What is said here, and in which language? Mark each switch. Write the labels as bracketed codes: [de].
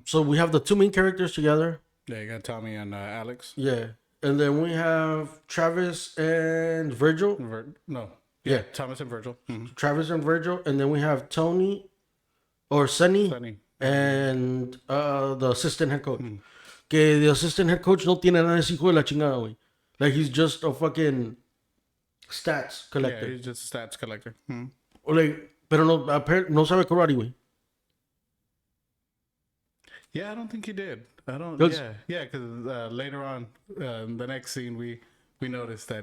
[en] so we have the two main characters together. Yeah, you got Tommy and Alex. Yeah. And then we have Travis and Virgil. No. Yeah. Thomas and Virgil. Travis and Virgil. And then we have Tony or Sunny, Sunny. and the assistant head coach. [es] Que [en] the assistant head coach [es] no tiene nada de ese hijo de la chingada, güey. [en] Like he's just a fucking stats Yeah, collector. he's just a stats collector. Or like, [es] pero no sabe karate, güey. [en] Yeah, I don't think he did. I don't. That's- Yeah, because later on, the next scene, we noticed that.